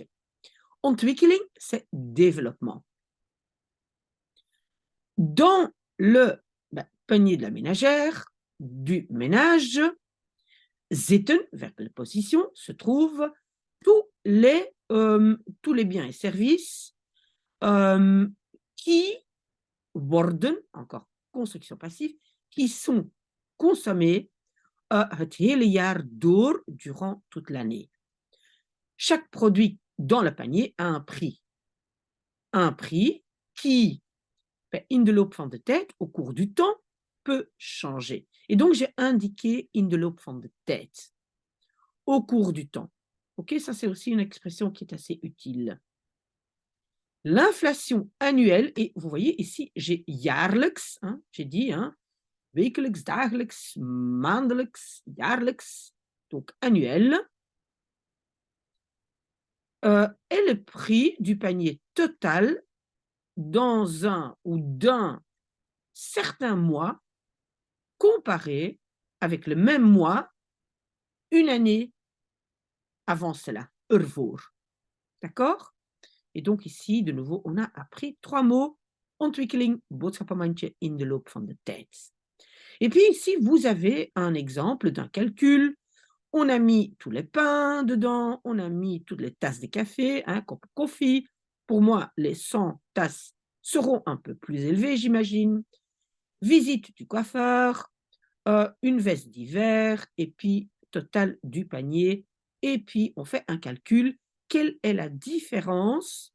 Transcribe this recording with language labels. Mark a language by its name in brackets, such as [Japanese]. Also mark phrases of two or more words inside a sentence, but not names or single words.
[French] Ontwikkeling, c'est développement. Dans le panier de la ménagère, du ménage, zitten, verbe de position, se trouvent tous les biens et services qui worden, encore construction passive, qui sont consommés [Dutch] het hele jaar door, [French] durant toute l'année. Chaque produit dans le panier a un prix. Un prix qui, [Dutch] in de loop van de tijd, [French] au cours du temps, peut changer. Et donc, j'ai indiqué [Dutch] in de loop van de tijd. [French] Au cours du temps. OK, ça, c'est aussi une expression qui est assez utile. L'inflation annuelle, et vous voyez ici, j'ai jaarlijks, hein, j'ai dit, hein, [Dutch] wekelijks, dagelijks, maandelijks, jaarlijks, [French] donc annuel, est le prix du panier total dans un ou d'un certain mois comparé avec le même mois une année avant cela, ervoor. D'accord? Et donc ici, de nouveau, on a appris 3 mots. [Dutch] Ontwikkeling, boodschappenmandje, in de loop van de tijd. [French] Et puis ici, vous avez un exemple d'un calcul. On a mis tous les pains dedans, on a mis toutes les tasses de café, un [English] cup of coffee. [French] Pour moi, les 100 tasses seront un peu plus élevées, j'imagine. Visite du coiffeur, une veste d'hiver, et puis total du panier. Et puis, on fait un calcul. Quelle est la différence?